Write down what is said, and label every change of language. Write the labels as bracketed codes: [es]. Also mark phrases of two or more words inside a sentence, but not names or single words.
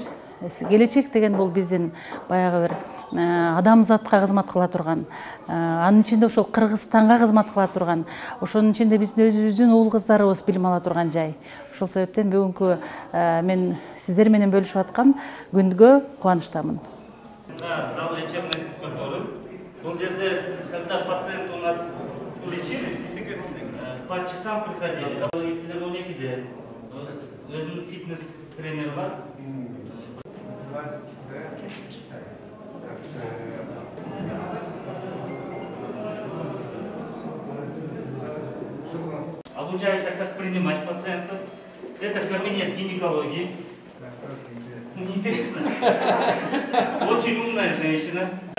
[ky] Келечек деген бул биздин баягы бир адамзатка кызмат кыла турган, анын ичинде ошол Кыргызстанга кызмат кыла турган, ошонун ичинде биздин өзүбүздүн уул кыздарыбыз билим ала турган жай. Ошол себептен бүгүнкү мен сиздер менен бөлүшүп аткан күнгө кубанычтамын. [ru] Зал лечебной физкультуры. [ky] Бул жерде, [ru] когда пациент у нас лечились, по часам приходили. [ky] Если 12-де өзүнүн фитнес тренери бар. [ru] Обучается, как принимать пациентов. Это кабинет гинекологии. Неинтересно. Очень умная женщина.